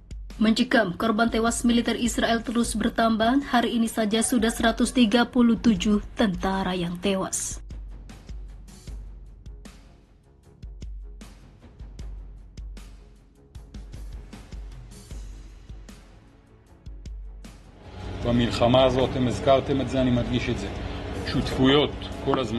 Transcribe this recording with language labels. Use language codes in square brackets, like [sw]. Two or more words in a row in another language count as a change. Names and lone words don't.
[id] Mencekam korban tewas militer Israel terus bertambah, hari ini saja sudah 137 tentara yang tewas. [he] במלחמה הזאת, אתם הזכרתם את זה, אני מדגיש את זה. שותפויות כל הזמן.